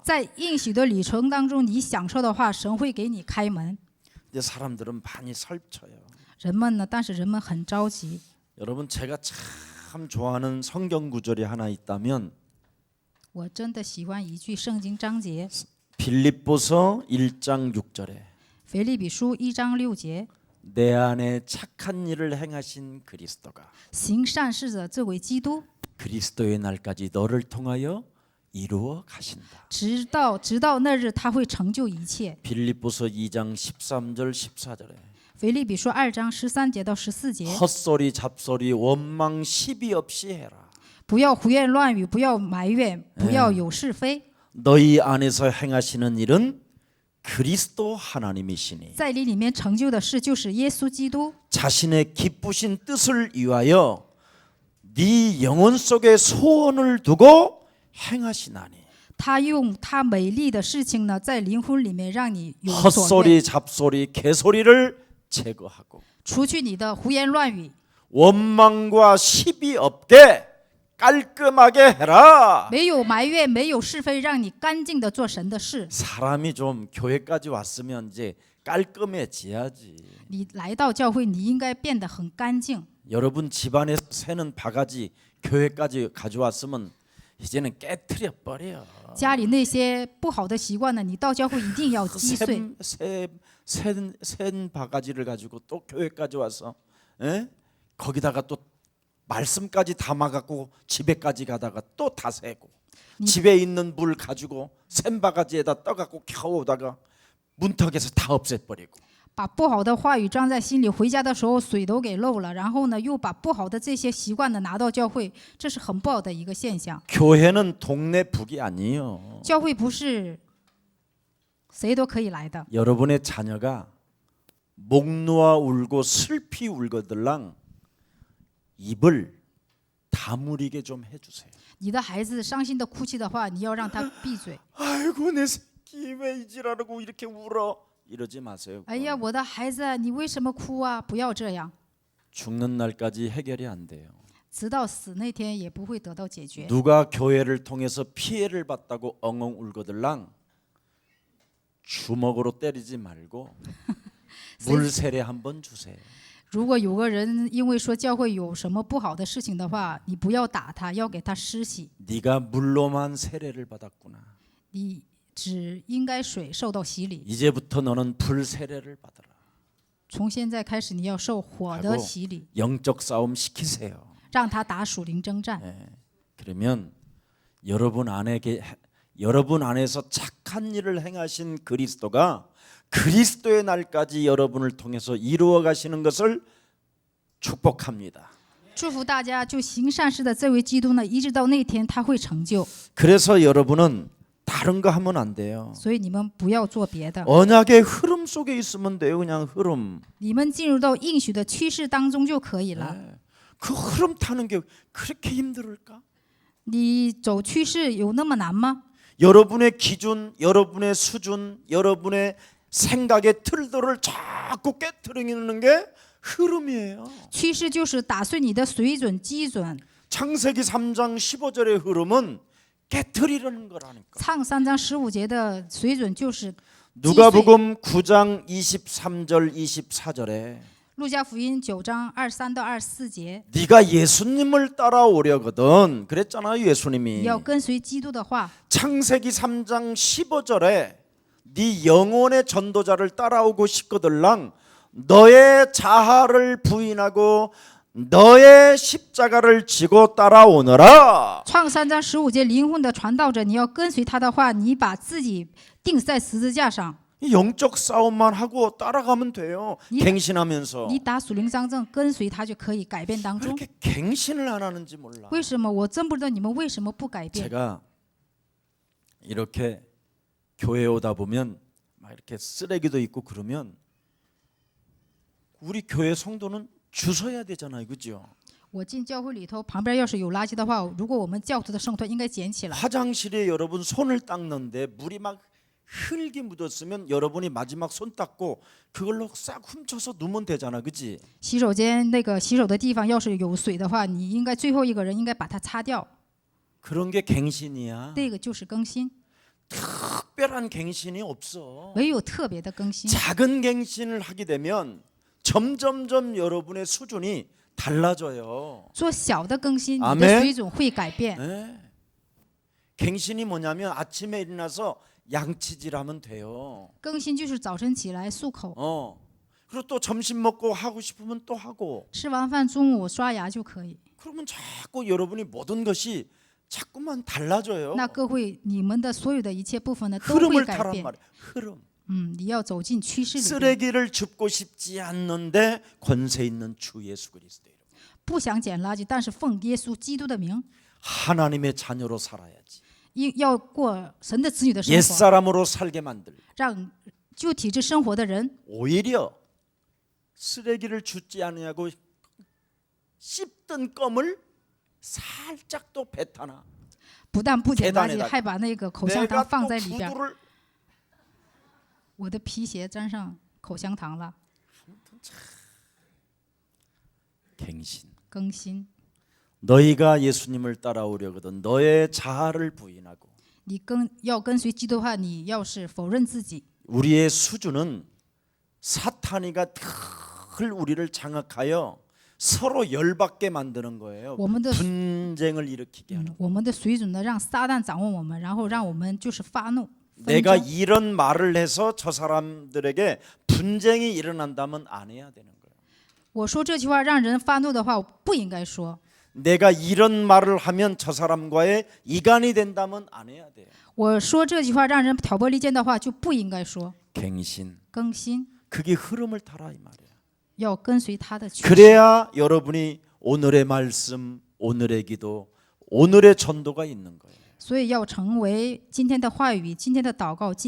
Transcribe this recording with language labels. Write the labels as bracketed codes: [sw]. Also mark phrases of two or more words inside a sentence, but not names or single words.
[zh] 在应许的里程当中，你享受的话，神会给你开门。 [ko] 근데 사람들은 많이 설쳐요. [zh] 人们呢，但是人们很着急。 [ko] 여러분 제가 참 좋아하는 성경 구절이 하나 있다면 [zh] 我真的喜欢一句圣经章节， [ko] 빌립보서 1장 6절에 [zh] 腓立比书1章6节， [ko] 내 안에 착한 일을 행하신 그리스도가 [zh] 行善事者这为基督， [ko] 그리스도의 날까지 너를 통하여 이루어 가신다. [zh] 直到那日，他会成就一切。 [ko] 빌립보서 2장 13절 14절에 [zh] 腓立比书2章13节到14节， [ko] 헛소리 잡소리 원망 시비 없이 해라. [zh] 不要胡言乱语，不要埋怨，不要有是非。 [ko] 너희 안에서 행하시는 일은 그리스도 하나님이시니 [zh] 在你里面成就的事，就是耶稣基督， [ko] 자신의 기쁘신 뜻을 위하여 네 영혼 속에 소원을 두고 행하시나니 [zh] 他用他美丽的事情呢，在灵魂里面让你有所愿， [ko] 헛소리 잡소리 개소리를 제거하고 [zh] 除去你的胡言乱语， [ko] 원망과 시비 없게 깔끔하게 해라. [zh] 没有埋怨，没有是非，让你干净的做神的事。 [ko] 사람이 좀 교회까지 왔으면 이제 깔끔해져야지. [zh] 你来到教会，你应该变得很干净。 [ko] 여러분 집안에서 새는 바가지 교회까지 가져왔으면 이제는 깨트려 버려. [zh] 家里那些不好的习惯呢，你到教会一定要击碎。 [ko] 센 바가지를 가지고 또 교회까지 와서 거기다가 또 말씀까지 담아갖고 집에까지 가다가 또 다 새고 집에 있는 물 가지고 센 바가지에다 떠갖고 겨우다가 문턱에서 다 없애버리고 [zh] 把不好的话语装在心里，回家的时候水都给漏了，然后呢，又把不好的这些习惯呢拿到教会，这是很不好的一个现象。 [ko] 교회는 동네 북이 아니에요. [zh] 教会不是谁都可以来的。 [ko] 여러분의 자녀가 목 놓아 울고 슬피 울거들랑 입을 다물이게 좀 해주세요. [zh] 你的孩子伤心的哭泣的话，你要让他闭嘴。 [ko] 아이고 내 새끼 왜 이지랄하고 이렇게 울어 이러지 마세요. [zh] 哎呀，我的孩子，你为什么哭啊？不要这样， [ko] 죽는 날까지 해결이 안 돼요. [zh] 直到死那天也不会得到解决。 [ko] 누가 교회를 통해서 피해를 봤다고 엉엉 울거들랑 주먹으로 때리지 말고 물세례 한번 주세요. [zh] 如果有个人因为说教会有什么不好的事情的话，你不要打他，要给他施洗。 [ko] 네가 물로만 세례를 받았구나. [zh] 你只应该水受到洗礼， [ko] 이제부터 너는 불 세례를 받아라. [zh] 从现在开始你要受火的洗礼， [ko] 영적 싸움 시키세요. [zh] 让他打属灵征战。 [ko] 그러면 여러분 안에서 착한 일을 행하신 그리스도가 그리스도의 날까지 여러분을 통해서 이루어 가시는 것을 축복합니다. [zh] 祝福大家，就行善事的这位基督呢，一直到那天他会成就。 [ko] 그래서 여러분은 다른 거 하면 안 돼요. [zh] 所以你们不要做别的， [ko] 언약의 흐름 속에 있으면 돼요. 그냥 흐름. [zh] 你们进入到应许的趋势当中就可以了。 [ko] 그 흐름 타는 게 그렇게 힘들을까? [zh] 你走趋势有那么难吗？ [ko] 여러분의 기준, 여러분의 수준, 여러분의 생각의 틀들을 자꾸 깨트리는 게 흐름이에요. [zh] 趋势就是打碎你的水准、基准。 [ko] 창세기 3장 15절의 흐름은 깨트리려는 거라니까. [zh] 唱3章15节的水准就是 [ko] 누가복음 9장 23절 24절에 [zh] 路加福音9章23到24节， [ko] 네가 예수님을 따라오려거든 그랬잖아요. 예수님이. [zh] 你要跟随基督的话。 [ko] 창세기 3장 15절에 네 영혼의 전도자를 따라오고 싶거들랑 너의 자아를 부인하고 너의 십자가를 지고 따라오너라. [zh] 创3章15节，灵魂的传道者，你要跟随他的话，你把自己钉在十字架上。 [ko] 영적 싸움만 하고 따라가면 돼요. 갱신하면서. [zh] 你打属灵张正，跟随他就可以改变当中。 [ko] 그렇게 갱신을 안 하는지 몰라. [zh] 为什么？我真不知道你们为什么不改变。 [ko] 제가 이렇게 교회 오다 보면 막 이렇게 쓰레기도 있고 그러면 우리 교회 성도는 주워야 되잖아요, 그죠? [zh] 我进教会里头，旁边要是有垃圾的话，如果我们教徒的圣徒应该捡起来。 [ko] 화장실에 여러분 손을 닦는데 물이 막 흙이 묻었으면 여러분이 마지막 손 닦고 그걸로 싹 훔쳐서 누면 되잖아, 그지? [zh] 洗手间那个洗手的地方要是有水的话，你应该最后一个人应该把它擦掉。 [ko] 그런 게 갱신이야. [zh] 这个就是更新， [ko] 특별한 갱신이 없어. [zh] 唯有特别的更新。 [ko] 작은 갱신을 하게 되면 점점점 여러분의 수준이 달라져요. [zh] 做小的更新，你 [ko] 아멘 [zh] 的水准会改变。 [ko] 네. 갱신이 뭐냐면 아침에 일어나서 양치질하면 돼요. [zh] 更新就是早晨起来漱口， [ko] 그리고 또 점심 먹고 하고 싶으면 또 하고. [zh] 吃完饭中午刷牙就可以。 [ko] 그러면 자꾸 여러분이 모든 것이 자꾸만 달라져요. [zh] 那各位，你们的所有的一切部分呢，都会 [ko] 흐름을 [zh] 改 [ko] 타란 [zh] 变。 [ko] 말이에요. 흐름. [zh] 你要走进趋势里面， [ko] 쓰레기를 줍고 싶지 않는데 권세 있는 주 예수 그리스도 이름. [zh] 不想捡垃圾，但是奉耶稣基督的名， [ko] 하나님의 자녀로 살아야지. [zh] 要过神的子女的生活， [ko] 옛사람으로 살게 만들고 [zh] 让旧体制生活的人 [ko] 오히려 쓰레기를 줍지 않으냐고 씹던 껌을 살짝 또 뱉어놔. [zh] 不但不捡垃圾， [ko] 계단에다가 [zh] 还把那个口香糖 [ko] 내가 [zh] 放 [ko] 또 [zh] 在里边。 [ko] 구두를 [zh] 我的皮鞋沾上口香糖了， [ko] 갱신. [zh] 更新。 [ko] 너희가 예수님을 따라오려거든 너의 자아를 부인하고 [zh] 你要跟随基督的话，你要是否认自己， [ko] 우리의 수준은 사탄이가 늘 우리를 장악하여 서로 열받게 만드는 거예요. [zh] 我们的 [ko] 분쟁을 일으키게 하는. [zh] 我们的水准呢，让撒旦掌握我们，然后让我们就是发怒。 [ko] 내가 [zh] 纷争 [ko] 이런 말을 해서 저 사람들에게 분쟁이 일어난다면 안 해야 되는 거예요. [zh] 我说这句话让人发怒的话，我不应该说。 [ko] 내가 이런 말을 하면 저 사람과의 이간이 된다면 안 해야 돼요. [zh] 我说这句话让人挑拨离间的话，就不应该说。 [ko] 갱신. [zh] 更新 [ko] 그게 흐름을 타라 이 말이에요. [zh] 要跟随他的趋势， [ko] 그래야 여러분이 오늘의 말씀, 오늘의 기도, 오늘의 전도가 있는 거예요. [zh] 所以要成为今天的话语、今天的祷告、今天的传道。